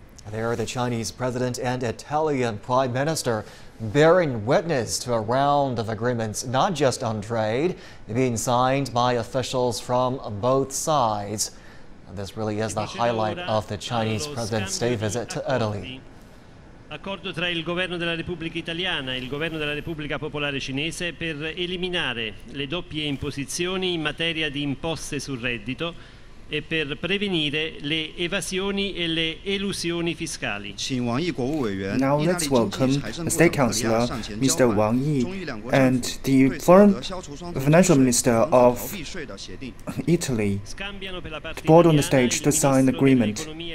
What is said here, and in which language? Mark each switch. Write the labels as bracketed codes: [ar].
[en] There, the Chinese president and Italian prime minister bearing witness to a round of agreements, not just on trade, being signed by officials from both sides. And this really is the highlight of the Chinese president's state visit to Italy. [it] Accordo tra il Governo della Repubblica Italiana e il Governo della Repubblica Popolare Cinese per eliminare le doppie imposizioni in materia di imposte sul reddito e per prevenire le evasioni e le elusioni fiscali. [en] Now let's welcome the State Councillor, Mr. Wang Yi, and the Foreign Financial Minister of Italy to board on the stage to sign the agreement.